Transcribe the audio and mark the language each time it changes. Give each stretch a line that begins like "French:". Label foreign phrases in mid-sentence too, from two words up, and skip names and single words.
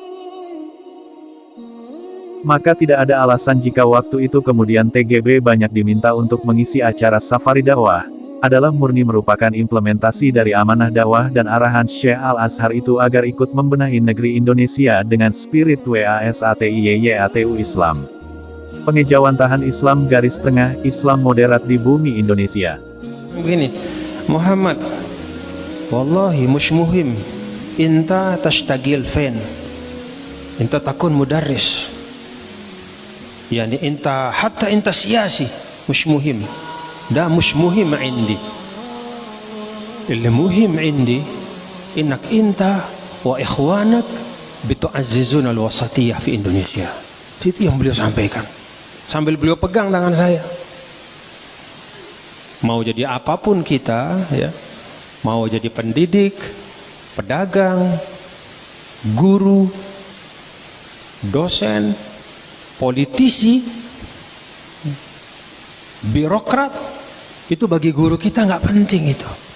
Indonesian: Maka tidak ada alasan jika waktu itu kemudian TGB banyak diminta untuk mengisi acara safari dakwah, adalah murni merupakan implementasi dari amanah dakwah dan arahan Syekh Al-Azhar itu agar ikut membenahi negeri Indonesia dengan spirit
Arabic: وسطية الإسلام.
Indonesian: Pengejawantahan Islam garis tengah, Islam moderat di bumi Indonesia. Begini, Muhammad,
Arabic: والله مش مهم، انت تشتغل فين، انت تكون مدرس، يعني انت حتى انت سياسي، مش مهم. ده مش مهم عندي. اللي مهم عندي انك انت واخوانك بتعززون الوسطية في Indonesia.
Indonesian: Itu yang beliau sampaikan sambil beliau pegang tangan saya. Mau jadi apapun kita, ya, mau jadi pendidik, pedagang, guru, dosen, politisi, birokrat, itu bagi guru kita nggak penting itu.